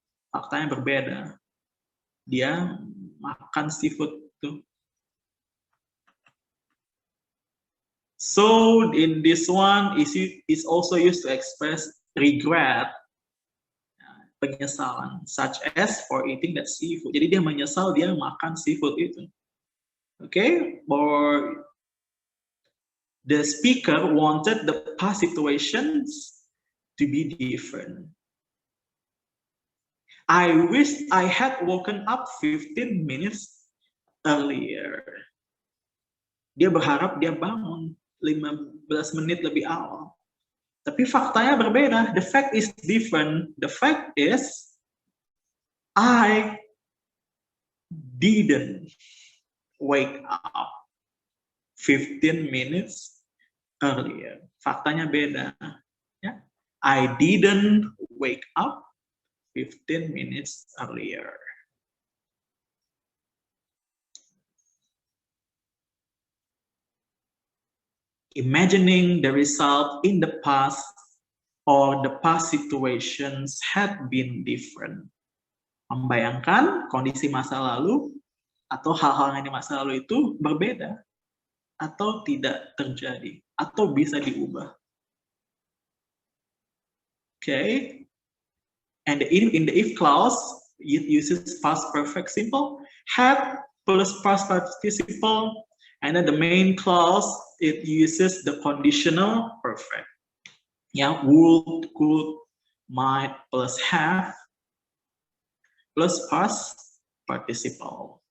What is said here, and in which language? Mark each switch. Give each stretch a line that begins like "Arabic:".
Indonesian: Faktanya berbeda. Dia makan seafood itu.
English: So in this one is also used to express regret,
Indonesian: penyesalan,
English: such as for eating that seafood.
Indonesian: Jadi dia menyesal dia makan seafood itu.
English: Okay, or the speaker wanted the past situations to be different. I wish I had woken up 15 minutes earlier.
Indonesian: Dia berharap dia bangun 15 menit lebih awal. Tapi faktanya berbeda.
English: The fact is different. The fact is I didn't wake up 15 minutes earlier.
Indonesian: Faktanya beda. Ya.
English: I didn't wake up 15 minutes earlier. Imagining the result in the past or the past situations had been different.
Indonesian: Membayangkan kondisi masa lalu atau hal-hal yang di masa lalu itu berbeda. atau tidak terjadi atau bisa diubah.
English: Okay, and in the if clause it uses past perfect simple, had plus past participle, and then the main clause it uses the conditional perfect. Yeah, would, could, might plus have plus past participle.